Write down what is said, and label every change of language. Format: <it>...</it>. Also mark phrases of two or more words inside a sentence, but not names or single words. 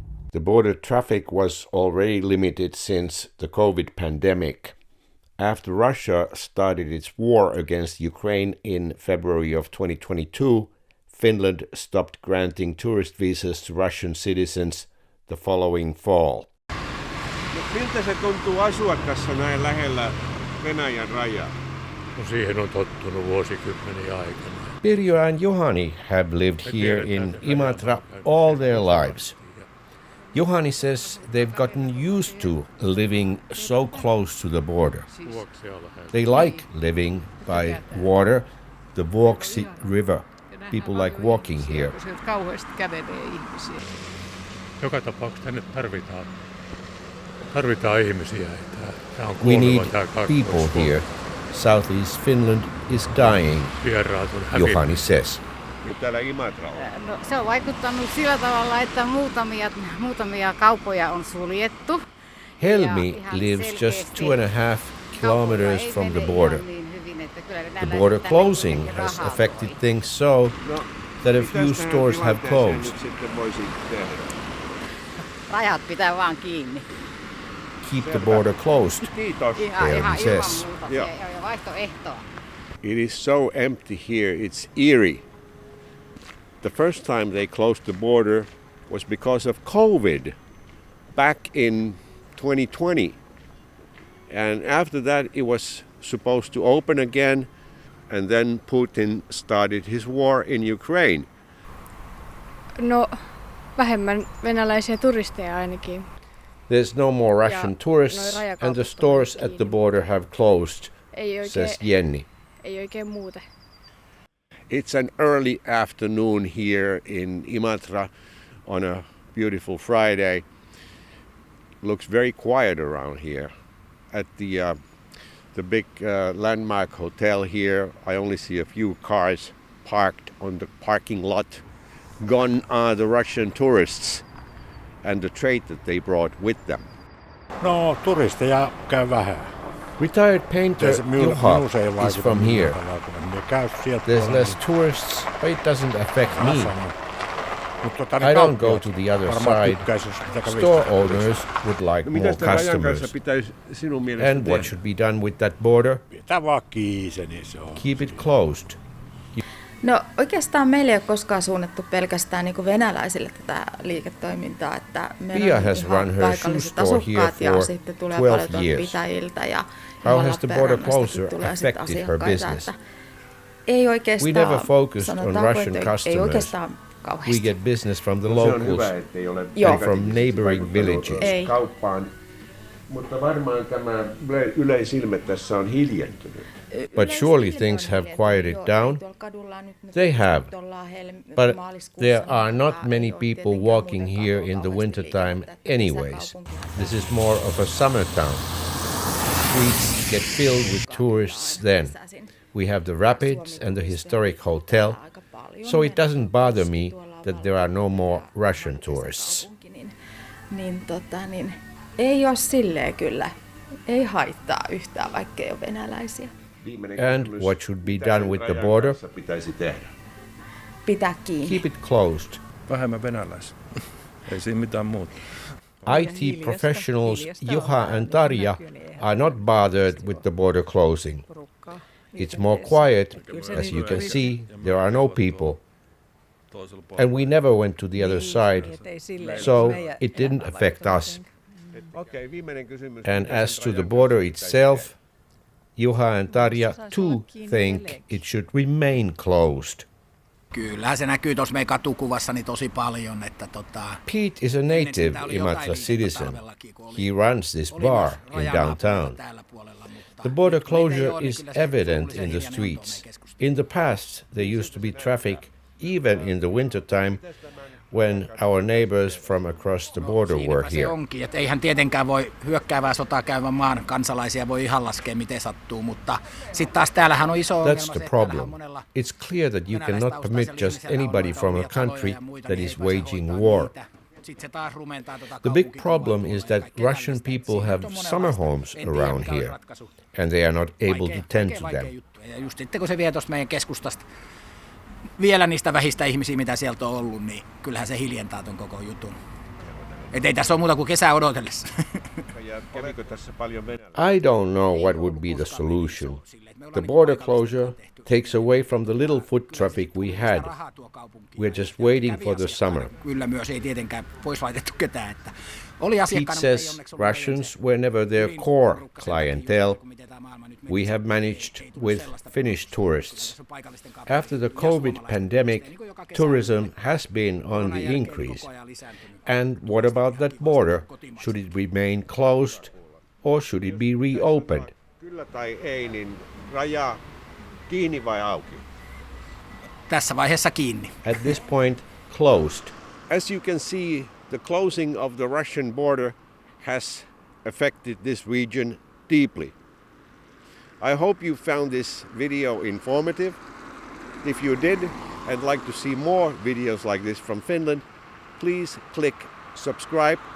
<en>The border traffic was already limited since the COVID pandemic. After Russia started its war against Ukraine in February of 2022, Finland stopped granting tourist visas to Russian citizens the following fall.</en> <fi>Miltä se tuntuu asua tässä näin lähellä Venäjän rajaa? Siihen on tottunut vuosikymmeniä aikana.</fi> <en>Pirjo and Juhani have lived here in Imatra all their lives. Juhani says they've gotten used to living so close to the border. They like living by water, the Vuoksi River. People like walking here.</en> <fi>Joka tapauksessa tänne tarvitaan ihmisiä.</fi> <en>We need people here. Southeast Finland is dying, Juhani says.</en> <fi>Täällä Imatralla? No, se on vaikuttanut sillä tavalla, että muutamia kauppoja on suljettu.</fi> <en>Helmi lives just 2.5 kilometers from the border. The border closing has affected things so that a few stores have closed.</en> <fi>Rajat pitää vaan kiinni.</fi> <en>Keep the border closed, Helmi says. It is so empty here, it's eerie. The first time they closed the border was because of COVID back in 2020. And after that it was supposed to open again, and then Putin started his war in Ukraine.</en> <fi>No, vähemmän venäläisiä turisteja ainakin.</fi> <en>There's no more Russian tourists, and the stores at the border have closed, says Jenny.</en> <fi>Ei oikein muuten.</fi> <en>It's an early afternoon here in Imatra on a beautiful Friday. Looks very quiet around here. At the big landmark hotel here, I only see a few cars parked on the parking lot. Gone are the Russian tourists and the trade that they brought with them.</en> <fi>No, turisteja käy vähän.</fi> <en>Retired painter Juha is from here. There's less tourists, but it doesn't affect me. I don't go to the other side. Store owners would like more customers. And what should be done with that border? Keep it closed.</en> <fi>No oikeastaan meillä ei ole koskaan suunnattu pelkästään niin kuin venäläisille tätä liiketoimintaa, että meillä on ihan paikalliset asukkaat ja sitten tulee paljon pitäjiltä ja Lappeenrannastakin tulee sitten asiakkaita, että ei oikeastaan, sanotaanko, että ei oikeastaan kauheasti.</fi> <en>We get business from the locals and from neighboring villages.</en> <fi>Ei. Mutta varmaan tämä yleisilme tässä on hiljentynyt.</fi> <en>But surely things have quieted down. They have. But there are not many people walking here in the wintertime anyways. This is more of a summer town. Streets get filled with tourists then. We have the rapids and the historic hotel, so it doesn't bother me that there are no more Russian tourists.</en> <fi>Ei ole silleen kyllä. Ei haittaa yhtään, vaikka ei ole venäläisiä.</fi> <en>And what should be done with the border?</en> <fi>Pitää kiinni.</fi> <en>Keep it closed.</en> <fi>Vähemmän venäläisiä. Ei siinä mitään muuta.</fi> <en>IT professionals Juha and Tarja are not bothered with the border closing. It's more quiet. As you can see, there are no people. And we never went to the other side, so it didn't affect us. And as to the border itself, Juha and Tarja too think it should remain closed.</en> <fi>Kyllä, se näkyy tuossa meidän katukuvassa tosi paljon.</fi> <en>Pete is a native Imatra citizen. He runs this bar in downtown. The border closure is evident in the streets. In the past, there used to be traffic even in the wintertime when our neighbors from across the border were here.</en> <fi>Se onkin, että eihän tietenkään voi hyökkäävää sotaa käyvän maan kansalaisia voi ihan laskea miten sattuu, mutta sitten taas täällähän on iso ongelma</fi> <en>That's the problem. It's clear that you cannot permit just anybody from a country that is waging war. The big problem is that Russian people have summer homes around here, and they are not able to tend to them.</en> <fi>Ja just sitten kun se vie tuosta meidän keskustasta vielä niistä vähistä ihmisiä, mitä sieltä on ollut, niin kyllähän se hiljentää ton koko jutun. Et ei tässä ole muuta kuin kesää odotellessa.</fi> <en>I don't know what would be the solution. The border closure takes away from the little foot traffic we had. We're just waiting for the summer.</en> <fi>Kyllä myös ei tietenkään pois laitettu ketään.</fi> <en>Pete says Russians were never their core clientele. We have managed with Finnish tourists. After the COVID pandemic, tourism has been on the increase. And what about that border? Should it remain closed or should it be reopened?</en> <fi>Kyllä tai ei, niin raja kiinni vai auki? Tässä vaiheessa kiinni.</fi> <en>At this point, closed. As you can see, the closing of the Russian border has affected this region deeply. I hope you found this video informative. If you did and like to see more videos like this from Finland, please click subscribe and like.</en>